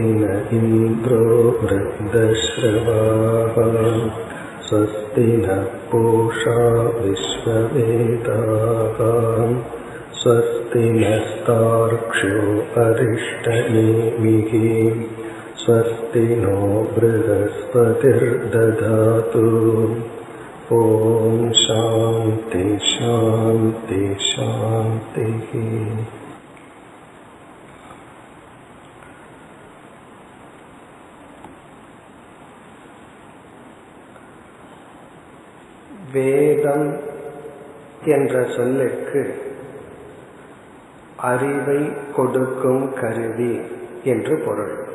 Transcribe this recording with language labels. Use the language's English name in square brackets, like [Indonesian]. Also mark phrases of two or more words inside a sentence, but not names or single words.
[Sanskrit] न इन्द्रो वृद्धश्रवाः स्वस्ति नः पूषा विश्ववेदाः स्वस्ति नस्तार्क्ष्यो अरिष्टनेमिः स्वस्ति नो बृहस्पतिर्दधातु। ॐ शान्ति शान्ति शान्तिः। [Tamil] வேதம் என்ற சொல்லுக்கு அறிவை கொடுக்கும் கருவி என்று பொருள்.